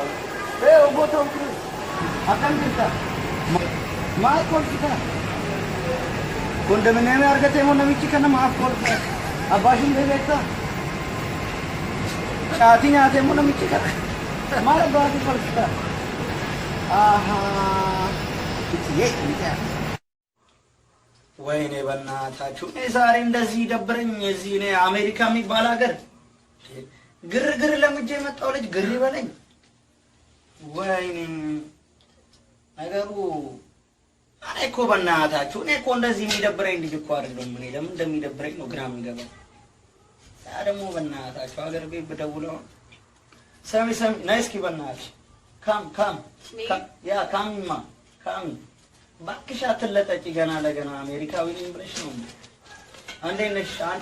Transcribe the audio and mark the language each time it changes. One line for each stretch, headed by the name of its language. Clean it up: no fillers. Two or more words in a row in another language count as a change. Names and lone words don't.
Oromo: Obbo Tom Cruise akkam jirta? Maal kolfita? Kondominiyeemii argatee immoo namichi kana maaf kolfa? Abbaa Shumbii beektaa? Caatii nyaatee immoo namichi kana maal abbaati kolfita?
Amharic: ወይኔ በእናታችሁ ዛሬ እንደዚህ ደብረኝ። እዚህ እኔ አሜሪካ የሚባል ሀገር ግርግር ለምጄ የመጣው ልጅ ግር ይበለኝ። ወይኔ ነገሩ እኔ እኮ በእናታችሁ እኔ እኮ እንደዚህ የሚደብረኝ ልጅ እኮ አይደለም። እኔ ለምን እንደሚደብረኝ ነው ግራ የሚገባኝ። ያ ደግሞ በእናታችሁ ሀገር ቤት ብደውለው ሰሚ ነይ እስኪ በእናትሽ ካም ያ ካሚማ ካሚ ባክሽ አትለጠጪ ገና ለገና አሜሪካዊ ነኝ ብለሽ ነው። እንዴት ነሽ አንቺ?